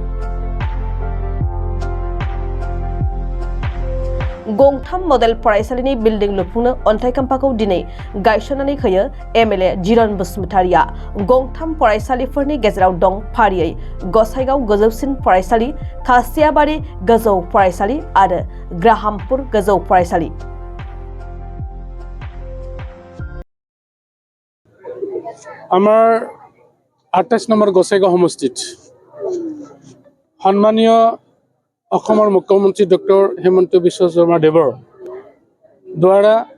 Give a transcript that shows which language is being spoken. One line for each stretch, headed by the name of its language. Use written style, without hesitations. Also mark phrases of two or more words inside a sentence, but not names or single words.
Bodo: गंथाम मडेल फरायसालिनि बिल्डिं लुफुंनो अन्थाइखाम्फाखौ दिनै गायसननानै होयो MLA जिरन बसुमतारिया। गंथाम फरायसालिफोरनि गेजेराव दं फारियै गसाइगाव गोजौसिन फरायसालि, खासियाबारि गोजौ फरायसालि आरो ग्राहामपुर गोजौ फरायसालि।
Assamese: আমাৰ 28 নম্বৰ গসাইগাঁও সমষ্টিত সন্মানীয় অসমৰ মুখ্যমন্ত্ৰী ডক্টৰ হিমন্ত বিশ্ব শৰ্মা দেৱৰ দ্বাৰা